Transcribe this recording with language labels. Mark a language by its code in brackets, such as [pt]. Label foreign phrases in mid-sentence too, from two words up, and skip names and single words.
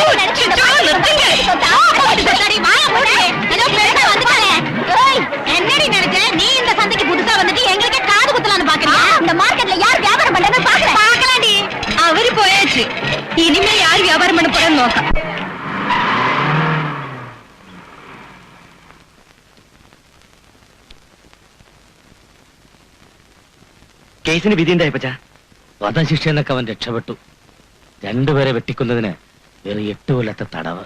[ta] என்னடி நினைச்ச நீ? இந்த சந்தைக்கு புதுசா வந்துட்டு எங்களுக்கே காது குத்தலான்னு பாக்குறியா? இந்த மார்க்கெட்ல யார் வியாபாரம் பண்றதுன்னு பாக்கலாண்டி. அவரு போயாச்சு, இனிமே யார் வியாபாரம் பண்ண போறேன்னு நோக்கம். [ml] കേസിന് വിധി എന്തായി പച്ചാ? വധശിക്ഷ എന്നൊക്കെ അവൻ രക്ഷപ്പെട്ടു. 2 പേരെ വെട്ടിക്കുന്നതിന് വെറും 8 കൊല്ലത്തെ തടവ്.